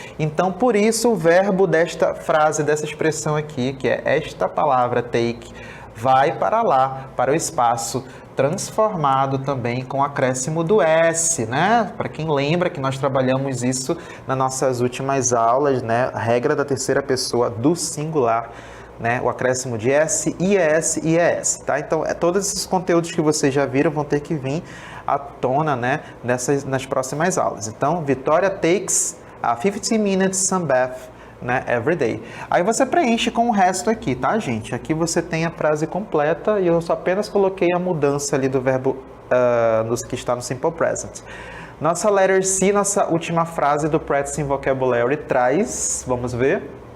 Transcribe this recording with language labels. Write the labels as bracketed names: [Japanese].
[Portuguese] Então, por isso, o verbo desta frase, dessa expressão aqui, que é esta palavra take, vai para lá, para o espaço, transformado também com o acréscimo do S, né? Para quem lembra que nós trabalhamos isso nas nossas últimas aulas, né? A regra da terceira pessoa do singular, né? O acréscimo de S, IS e ES, tá? Então, todos esses conteúdos que vocês já viram vão ter que vir à tona, né? Nas próximas aulas. [English] Então, Vitória takes a 15 minutes sunbath, né, every day. [Portuguese] Aí você preenche com o resto aqui, tá, gente? Aqui você tem a frase completa e eu só apenas coloquei a mudança ali do verbo que está no simple present. Nossa letter C, nossa última frase do Practicing Vocabulary traz, vamos ver.